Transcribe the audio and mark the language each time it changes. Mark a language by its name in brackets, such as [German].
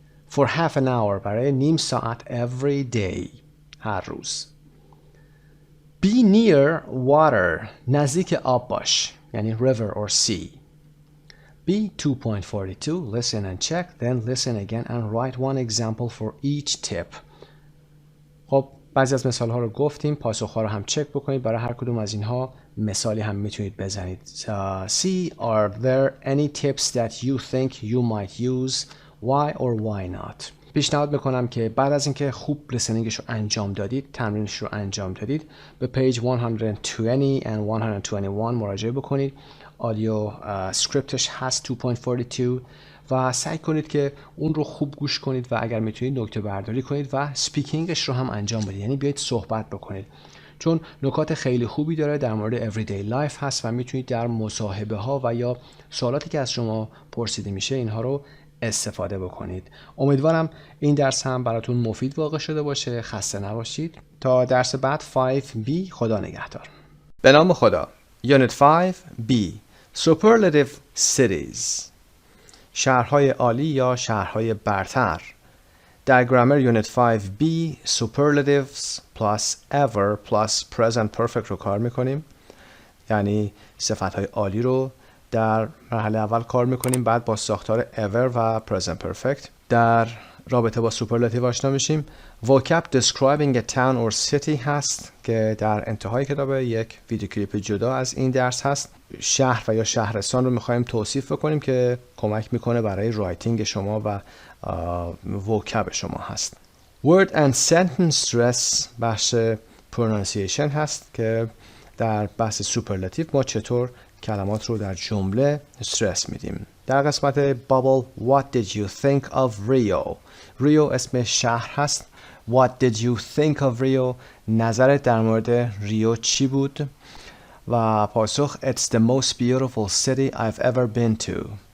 [English] For half an hour [Persian] برای نیم ساعت [English] every day. [Persian] هر روز. [English] Be near water. [Persian] نزدیک آب باش. یعنی [English] river or sea. B 2.42, listen and check, then listen again and write one example for each tip. [Persian] خب بعضی از مثال ها رو گفتیم، پاسخ ها رو هم چک بکنید. برای هر کدوم از اینها مثالی هم میتونید بزنید. [English] C, are there any tips that you think you might use? Why or why not? [Persian] پیشنهاد میکنم که بعد از اینکه خوب لسنینگش رو انجام دادید، تمرینش رو انجام دادید، به پیج 120 and 121 مراجعه بکنید. آدیو سکریپتش هست 2.42 و سعی کنید که اون رو خوب گوش کنید و اگر میتونید نکته برداری کنید و سپیکینگش رو هم انجام بدید، یعنی بیایید صحبت بکنید، چون نکات خیلی خوبی داره در مورد everyday life هست و میتونید در مصاحبه ها و یا سوالاتی که از شما پرسیده میشه اینها رو استفاده بکنید. امیدوارم این درس هم براتون مفید واقع شده باشه. خسته نباشید. تا درس بعد 5B. خدا نگهدار. به نام خدا. [English] Unit 5B. Superlative cities. [Persian] شهرهای عالی یا شهرهای برتر. در گرامر Unit 5B superlatives plus ever plus present perfect رو کار میکنیم. یعنی صفتهای عالی رو در مرحله اول کار میکنیم، بعد با ساختار ever و present perfect در رابطه با superlative آشنا میشیم. [English] vocab describing a town or city [Persian] هست که در انتهای کتاب یک ویدیو کلیپ جدا از این درس هست. شهر و یا شهرستان رو میخوایم توصیف بکنیم که کمک میکنه برای رایتینگ شما و vocab شما هست. [English] word and sentence stress [Persian] بخش pronunciation هست که در بحث سوپرلاتیو ما چطور کلمات رو در جمله استرس میدیم. در قسمت بابل [English] What did you think of Rio؟ [Persian] ریو اسم شهر هست. [English] What did you think of Rio؟ [Persian] نظرت در مورد ریو چی بود؟ و پاسخ [English] It's the most beautiful city I've ever been to.